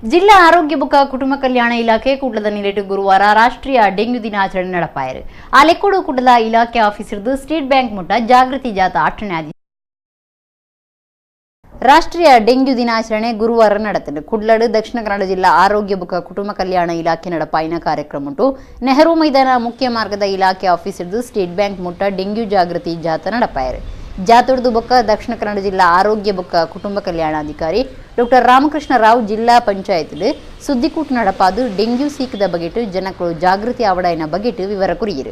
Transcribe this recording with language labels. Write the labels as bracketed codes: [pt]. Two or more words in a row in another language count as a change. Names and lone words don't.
[tcy] ಜಿಲ್ಲಾ ಆರೋಗ್ಯ ಬುಕ್ಕ ಕುಟುಂಬ ಕಲ್ಯಾಣ ಇಲಾಖೆ ಕೂಡಲದ ನಿಲೆಟ್ಟು ಗುರುವಾರ ರಾಷ್ಟ್ರೀಯ ಡೆಂಗ್ಯೂ ದಿನಾಚರಣೆ ನಡಪಾಯಿರು. ಆಲೆಕ್ಕೋಡು ಕೂಡಲ ಇಲಾಖೆ ಆಫೀಸರ್ದು ಸ್ಟೇಟ್ ಬ್ಯಾಂಕ್ ಮುಟ್ಟ ಜಾಗೃತಿ ಜಾಥಾ ಆಚರಣೆ ಆದಿ. [kn] ರಾಷ್ಟ್ರೀಯ ಡೆಂಗ್ಯೂ ದಿನಾಚರಣೆ ಗುರುವಾರ ನಡೆದಿದೆ. [tcy] ಕುಡ್ಲಡ್ ದಕ್ಷಿಣ ಕನ್ನಡ ಜಿಲ್ಲಾ ಆರೋಗ್ಯ ಬುಕ್ಕ ಕುಟುಂಬ ಕಲ್ಯಾಣ ಇಲಾಖೆ ನಡಪಾಯಿನ ಕಾರ್ಯಕ್ರಮ ಉಂಟು. ನೆಹರು ಮೈದಾನ ಮುಖ್ಯ ಮಾರ್ಗದ ಇಲಾಖೆ ಆಫೀಸರ್ದು ಸ್ಟೇಟ್ ಬ್ಯಾಂಕ್ ಮುಟ್ಟ ಡೆಂಗ್ಯೂ ಜಾಗೃತಿ ಜಾಥಾ ನಡಪಾಯಿರು. ಜಾಥಾದ ಬುಕ್ಕ ದಕ್ಷಿಣ ಕನ್ನಡ ಜಿಲ್ಲಾ ಆರೋಗ್ಯ ಬುಕ್ಕ ಕುಟುಂಬ ಕಲ್ಯಾಣಾಧಿಕಾರಿ Dr.Ramakrishna ಜಿಲ್ಲಾ ಪಂಚಾಯತ್ ಸುದ್ದಿಕೂಟ ನಡಪಾದು ಡೆಂಗ್ಯೂ ಸೀಕದ ಬಗೆಟ್ ಜನಕ್ಕಳು ಜಾಗೃತಿ ಆವಡಾಯಿನ ಬಗೆಟ್ ವಿವರ ಕುರಿಯಿರು.